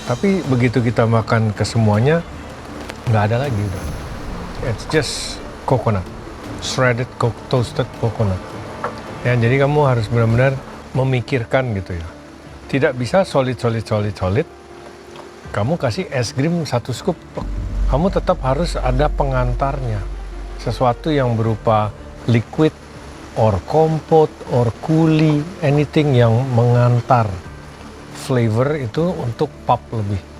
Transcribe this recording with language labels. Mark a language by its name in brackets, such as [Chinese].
[Indonesian] Tapi begitu kita makan ke semuanya, nggak ada lagi udah. [English] It's just coconut, shredded toasted coconut. [Indonesian] Ya, jadi kamu harus benar-benar memikirkan gitu ya. Tidak bisa solid. Kamu kasih es krim 1 scoop, kamu tetap harus ada pengantarnya. Sesuatu yang berupa liquid, or kompot, or kuli, [English] anything [Indonesian] yang mengantar flavor itu untuk pop lebih.